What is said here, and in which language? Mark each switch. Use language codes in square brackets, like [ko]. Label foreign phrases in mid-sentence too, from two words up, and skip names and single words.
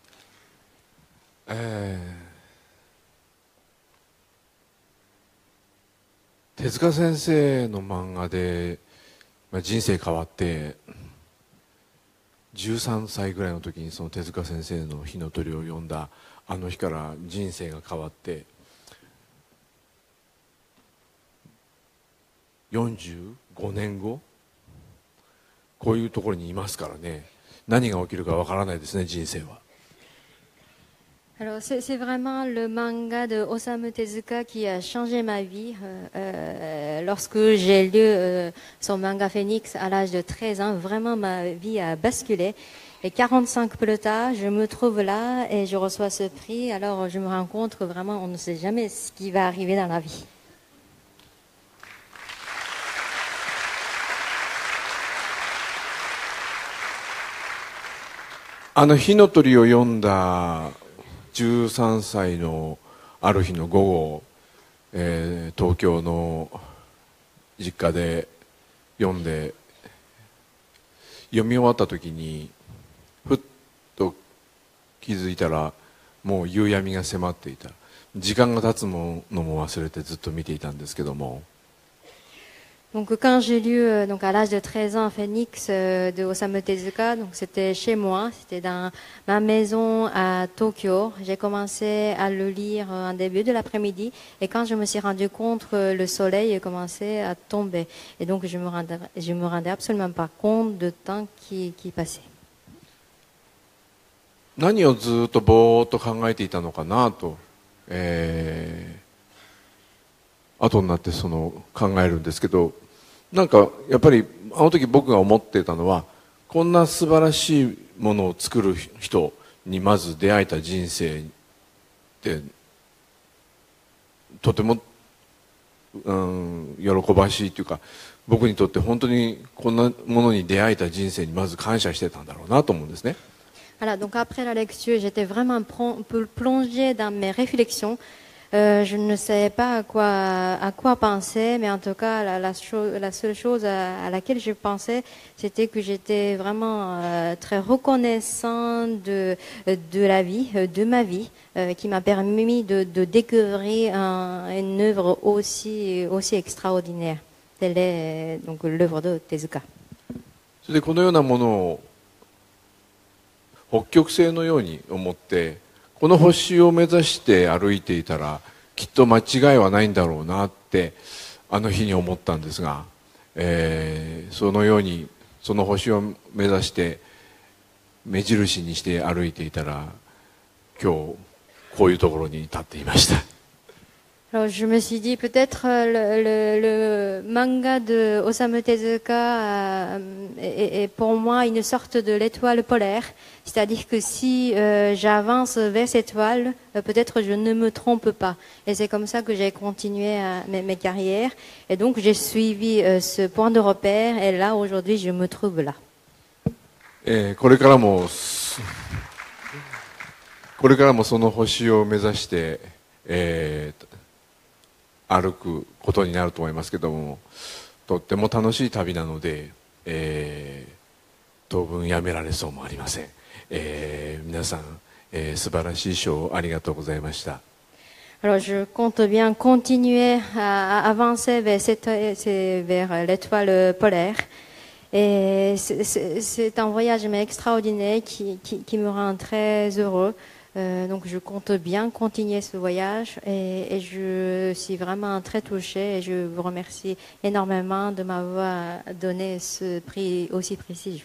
[ja] 手塚先生の漫画で、人生変わって13歳ぐらいの時にその手塚先生の「火の鳥」を読んだあの日から人生が変わって45年後こういうところにいますからね、何が起きるかわからないですね、人生は。 [fr] Alors c'est vraiment le manga de Osamu Tezuka qui a changé ma vie. Lorsque j'ai lu son manga Phoenix à l'âge de 13 ans, vraiment ma vie a basculé. Et 45 plus tard, je me trouve là et je reçois ce prix. Alors je me rends compte que vraiment on ne sait jamais ce qui va arriver dans la vie. [ja] 火の鳥を読んだ13歳のある日の午後、東京の実家で読んで読み終わった時にふっと気づいたらもう夕闇が迫っていた。時間が経つのも忘れてずっと見ていたんですけども。 [fr] Donc quand j'ai lu donc à l'âge de 13 ans Phoenix de Osamu Tezuka, donc c'était chez moi, c'était dans ma maison à Tokyo. J'ai commencé à le lire en début de l'après-midi et quand je me suis rendu compte que le soleil commençait à tomber et donc je me rendais absolument pas compte du temps qui passait. [ja] 何をずっとぼーっと考えていたのかなと、後になって考えるんですけど、なんかやっぱりあの時僕が思っていたのは、こんな素晴らしいものを作る人にまず出会えた人生ってとても、喜ばしいというか、僕にとって本当にこんなものに出会えた人生にまず感謝してたんだろうなと思うんですね。 [fr] Voilà, donc après la lecture, j'étais vraiment plongée dans mes réflexions. Je ne savais pas à quoi penser, mais en tout cas, la seule chose à laquelle je pensais, c'était que j'étais vraiment très reconnaissant de la vie, de ma vie, qui m'a permis de découvrir une œuvre aussi extraordinaire. Telle est donc l'œuvre de Tezuka. [ja] それでこのようなものを北極星のように思って、この星を目指して歩いていたらきっと間違いはないんだろうなってあの日に思ったんですが、そのようにその星を目指して目印にして歩いていたら今日こういうところに立っていました。 [fr] Alors je me suis dit peut-être le manga de Osamu Tezuka est pour moi une sorte de l'étoile polaire, c'est-à-dire que si j'avance vers cette étoile, peut-être je ne me trompe pas. Et c'est comme ça que j'ai continué mes carrières et donc j'ai suivi ce point de repère et là aujourd'hui je me trouve là. [ja] これからもその星を目指して、歩くことになると思いますけども、とっても楽しい旅なので、当分やめられそうもありません。皆さん、素晴らしい賞をありがとうございました。 [fr] Alors je compte bien continuer à avancer vers l'étoile polaire. Et c'est un voyage extraordinaire qui me rend très heureux. Donc je compte bien continuer ce voyage et je suis vraiment très touchée et je vous remercie énormément de m'avoir donné ce prix aussi prestigieux.